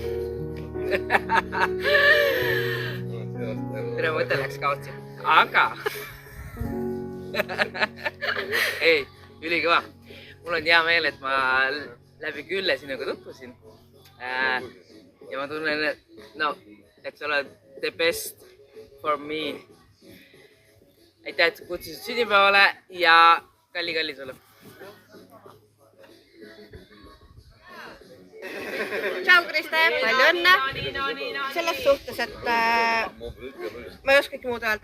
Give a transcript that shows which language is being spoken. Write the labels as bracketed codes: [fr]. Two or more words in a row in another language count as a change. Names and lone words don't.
[et] Tere mõte läks kaotsi. Aga! Ei, ülikõva. Mul on hea meel, et ma läbi Külle sinuga tutvusin. Ja ma tunnen, et sa oled [en] the best for me. [et] Aitäh, et kutsusid sünnipäevale ja kalli sulle. Tšau, Kriste! Palju õnne! Selles suhtes, et ma ei oskagi muud öelda.